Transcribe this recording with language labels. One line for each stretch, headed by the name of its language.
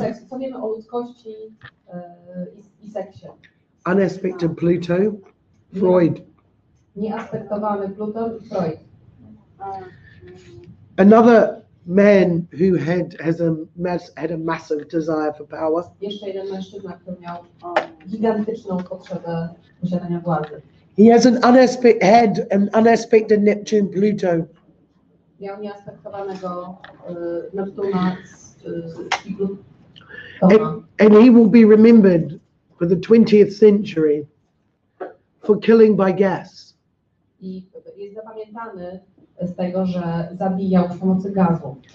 Polish: Co wiemy o ludzkości i seksie?
English: Unaspected Pluto, Freud.
Polish: Nieaspektowany Pluton i Freud.
English: Another man who had a massive desire for power.
Polish: Jeszcze jeden mężczyzna, który miał gigantyczną potrzebę posiadania władzy.
English: He has an unaspected Neptune Pluto.
Polish: Miał nieaspektowanego Neptuna i
English: And,
Polish: Plutona.
English: and he will be remembered for the 20th century for killing by gas.
Polish: I jest zapamiętany z tego, że zabijał przy pomocy gazu.